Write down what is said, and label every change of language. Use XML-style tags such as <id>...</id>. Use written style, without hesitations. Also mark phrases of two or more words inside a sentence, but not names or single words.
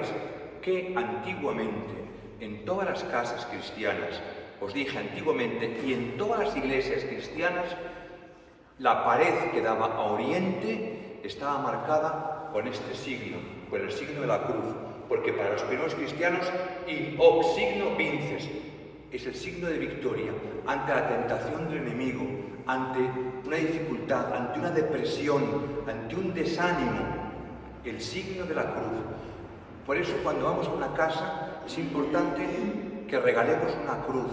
<es>Que antiguamente, en todas las casas cristianas, os dije antiguamente, y en todas las iglesias cristianas, la pared que daba a oriente estaba marcada con este signo, con el signo de la cruz, porque para los primeros cristianos,</es> <la>in hoc signo vinces,</la> <es>es el signo de victoria ante la tentación del enemigo, ante una dificultad, ante una depresión, ante un desánimo, el signo de la cruz. Por eso cuando vamos a una casa es importante que regalemos una cruz.</es>